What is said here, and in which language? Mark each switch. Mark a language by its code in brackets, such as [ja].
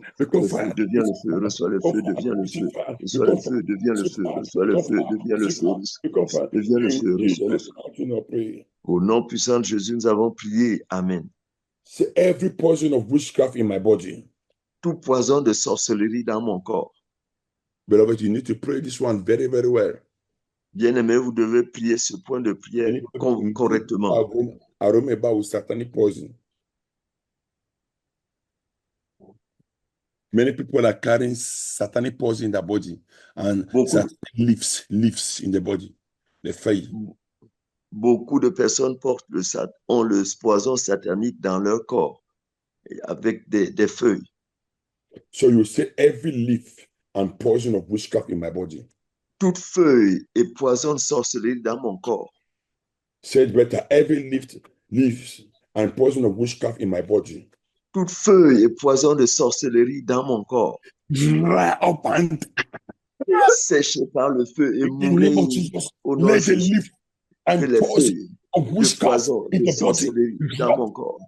[fr] Le feu devient le feu. Reçoit le feu. Devient le feu. Reçoit le feu. Devient le feu, reçoit le feu, devient le feu, devient le feu, reçoit le feu. Au nom puissant de Jésus, nous avons prié. Amen. [en] C'est every poison of witchcraft in my body. [fr] Tout poison de sorcellerie dans mon corps. [en] Beloved, you need to pray this one very, very well. [fr] Bien-aimé, vous devez prier ce point de prière correctement. Aromeba ou satanic poison. [en] Many people are carrying satanic poison in their body and leaves in the body, the feuilles. [fr] Beaucoup de personnes ont le poison satanique dans leur corps avec des feuilles. [en] So you say every leaf and poison of witchcraft in my body. [fr] Toute feuille et poison de sorcellerie dans mon corps. [en] Say it better. Every leaves and poison of witchcraft in my body. [fr] Toute feuille et poison de sorcellerie dans mon corps. [en] Dry up and [fr] séché par le feu et mourir au nom de Jésus. [en] And [fr] que les feuilles de poison de sorcellerie dans mon corps.